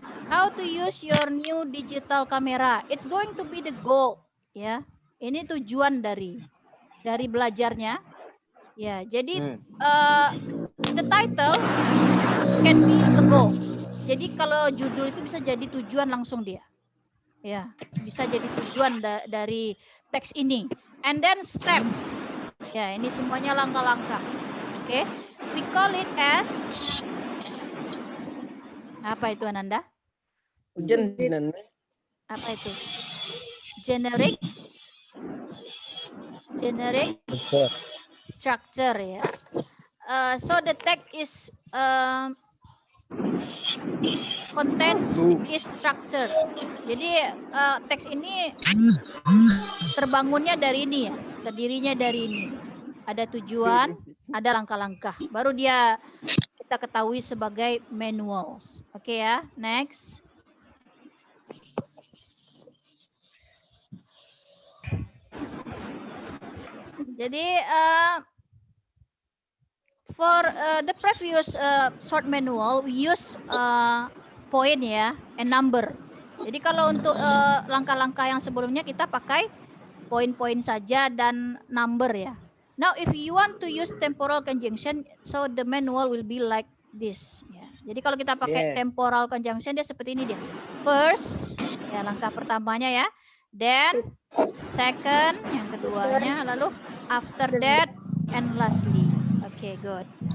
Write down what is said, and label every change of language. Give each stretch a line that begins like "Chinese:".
English: How to use your new digital camera. It's going to be the goal.
Indonesian: Ya, ini tujuan dari belajarnya. Ya, jadi
English: the title can be a goal.
Indonesian: Jadi kalau judul itu bisa jadi tujuan langsung dia. Ya, bisa jadi tujuan dari teks ini.
English: And then steps.
Indonesian: Ya, ini semuanya langkah-langkah. Oke.
English: We call it as
Indonesian: apa itu
English: Ananda? Hujan dinan.
Indonesian: Apa itu? Generic structure ya.
English: So the text is contains is structure.
Indonesian: Jadi teks ini terbangunnya dari ini ya, terdirinya dari ini. Ada tujuan, ada langkah-langkah. Baru dia kita ketahui sebagai manuals. Oke ya, next. Jadi
English: for the previous short manual we use point ya and number.
Indonesian: Jadi kalau untuk langkah-langkah yang sebelumnya kita pakai poin-poin saja dan number ya.
English: Now if you want to use temporal conjunction, so the manual will be like this.
Indonesian: Ya. Jadi kalau kita pakai temporal conjunction dia seperti ini dia. First, ya langkah pertamanya ya.
English: Then second,
Indonesian: yang keduanya, lalu
English: after that, and lastly. Okay, good.